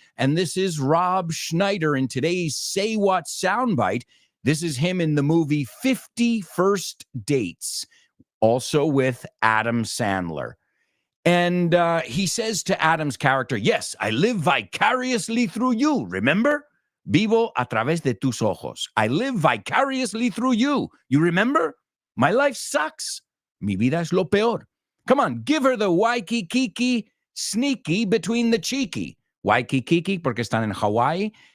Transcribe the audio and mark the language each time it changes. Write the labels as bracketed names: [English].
[English] And this is Rob Schneider in today's Say What soundbite. This is him in the movie 50 First Dates, also with Adam Sandler. And he says to Adam's character, yes, I live vicariously through you, remember? [Spanish] Vivo a través de tus ojos. [English] I live vicariously through you. You remember? My life sucks. [Spanish] Mi vida es lo peor. [English] Come on, give her the wacky kiki sneaky between the cheeky. [Spanish] Wacky kiki porque están en Hawaii.